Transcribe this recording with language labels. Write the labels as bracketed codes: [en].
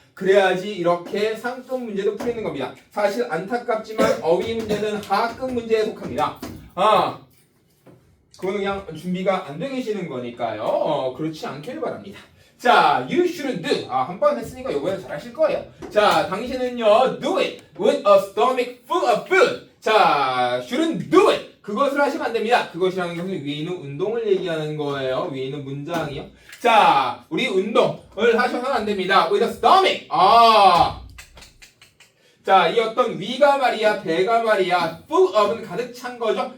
[ko] 그래야지 이렇게 상급 문제도 풀리는 겁니다. 사실 안타깝지만 어휘 문제는 하급 문제에 속합니다. 그거는 그냥 준비가 안 돼 계시는 거니까요. 그렇지 않기를 바랍니다. [en] 자, you shouldn't do. [ko] 한 번 했으니까 요번엔 잘 하실 거예요. 자, 당신은요, [en] do it with a stomach full of food. 자, shouldn't do it. [ko] 그것을 하시면 안 됩니다. 그것이라는 것은 위에 있는 운동을 얘기하는 거예요. 위에 있는 문장이요. 자, 우리 운동을 하셔서는 안 됩니다. [en] with a stomach. [ko] 자, 이 어떤 위가 말이야, 배가 말이야, full of는 가득 찬 거죠.